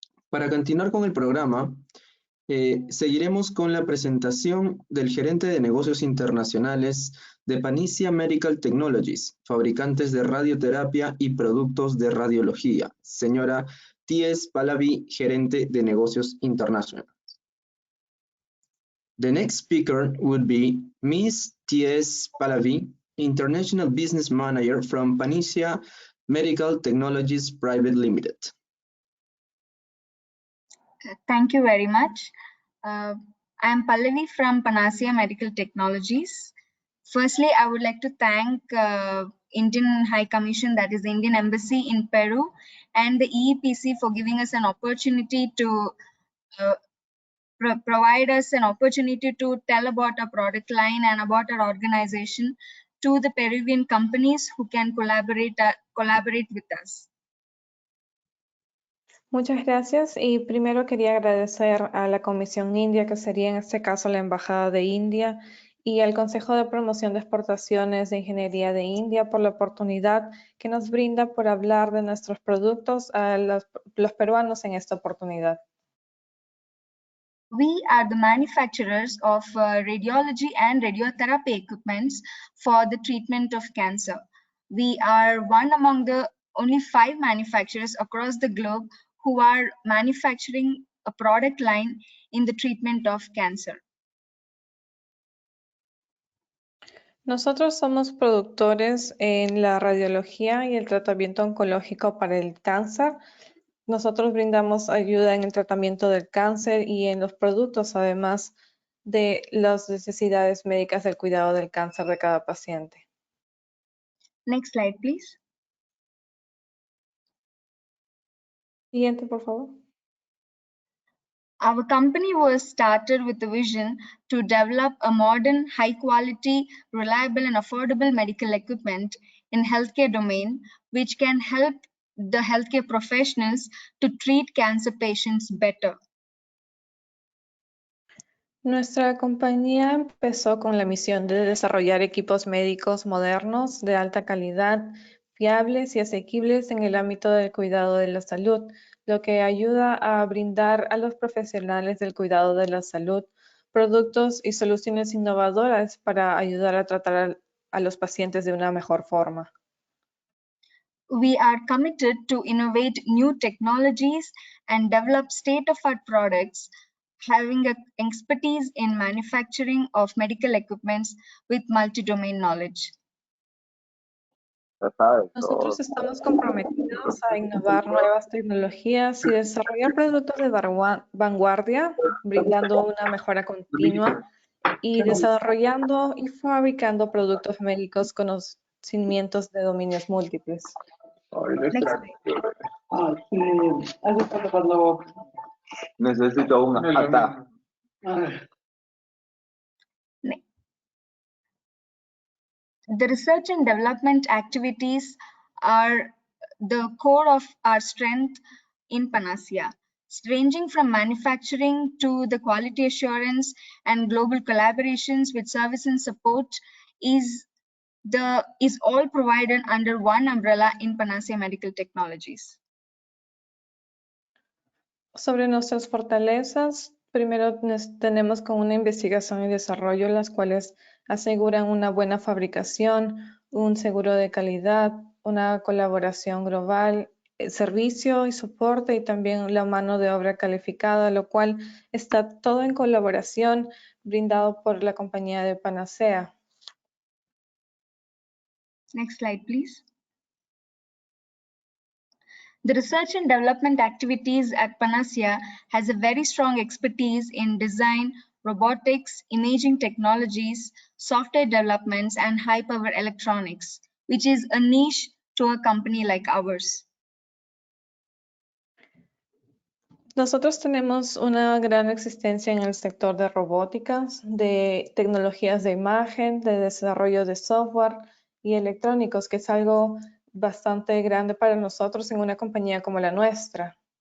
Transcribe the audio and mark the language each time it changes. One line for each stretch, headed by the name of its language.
Spanish: Para continuar con el programa, seguiremos con la presentación del gerente de negocios internacionales de Panicia Medical Technologies, fabricantes de radioterapia y productos de radiología, señora Pallavi, gerente de negocios internacionales.
English: The next speaker would be Ms. Pallavi, International Business Manager from Panicia Medical Technologies Private Limited. Thank you very much. I am Pallavi from Panicia Medical Technologies. Firstly, I would like to thank Indian High Commission, that is the Indian Embassy in Peru, and the EEPC for giving us an opportunity to provide us an opportunity to tell about our product line and about our organization to the Peruvian companies who can collaborate with us.
Spanish: Muchas gracias y primero quería agradecer a la Comisión India, que sería en este caso la Embajada de India, y al Consejo de Promoción de Exportaciones de Ingeniería de India por la oportunidad que nos brinda por hablar de nuestros productos a los peruanos en esta oportunidad.
English: We are the manufacturers of radiology and radiotherapy equipments for the treatment of cancer. We are one among the only 5 manufacturers across the globe who are manufacturing a product line in the treatment of cancer.
Spanish: Nosotros somos productores en la radiología y el tratamiento oncológico para el cáncer. Nosotros brindamos ayuda en el tratamiento del cáncer y en los productos, además de las necesidades médicas del cuidado del cáncer de cada paciente.
English: Next slide, please.
Spanish: Siguiente, por favor.
English: Our company was started with the vision to develop a modern, high-quality, reliable, and affordable medical equipment in healthcare domain, which can help the healthcare professionals to treat cancer patients better.
Spanish: Nuestra compañía empezó con la misión de desarrollar equipos médicos modernos de alta calidad, fiables y asequibles en el ámbito del cuidado de la salud, lo que ayuda a brindar a los profesionales del cuidado de la salud productos y soluciones innovadoras para ayudar a tratar a los pacientes de una mejor forma.
English: We are committed to innovate new technologies and develop state-of-the-art products, having an expertise in manufacturing of medical equipments with multi-domain knowledge.
Spanish: Nosotros estamos comprometidos a innovar nuevas tecnologías y desarrollar productos de vanguardia, brindando una mejora continua y desarrollando y fabricando productos médicos con conocimientos de dominios múltiples. Necesito una pata.
English: The research and development activities are the core of our strength in Panicia, ranging from manufacturing to the quality assurance and global collaborations with service and support is all provided under one umbrella in Panicia Medical Technologies.
Spanish: Sobre nuestras fortalezas, primero tenemos con una investigación y desarrollo, las cuales aseguran una buena fabricación, un seguro de calidad, una colaboración global, servicio y soporte y también la mano de obra calificada, lo cual está todo en colaboración brindado por la compañía de Panicia.
English: Next slide, please. The research and development activities at Panicia has a very strong expertise in design, robotics, imaging technologies, software developments, and high-power electronics, which is a niche to a company like ours.
Spanish: Nosotros tenemos una gran existencia en el sector de robóticas, de tecnologías de imagen, de desarrollo de software y electrónicos, que es algo bastante grande para nosotros en una compañía como la nuestra.